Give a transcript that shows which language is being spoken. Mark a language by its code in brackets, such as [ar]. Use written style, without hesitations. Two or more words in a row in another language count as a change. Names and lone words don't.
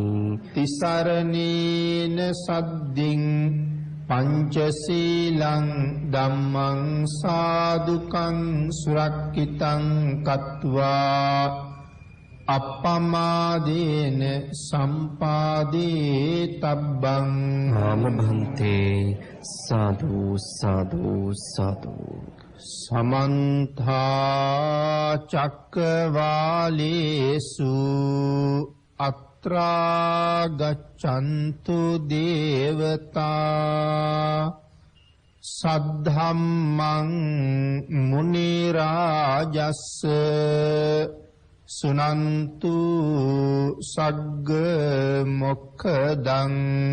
[pi] තිසරණේන සද්දින් පංචශීලං ධම්මං සාදුකං සුරක්ඛිතං කତ୍වා අප්පමාදේන සම්පාදේ තබ්බං. ආමභන්තේ සාදු සාදු සාදු. සමන්තා චක්කවාලේසු අත්‍රා ගච්ඡන්තු දේවතා සද්ධම්මං මුනි රාජස්ස සුනන්තු සග්ග මොක්ඛදං.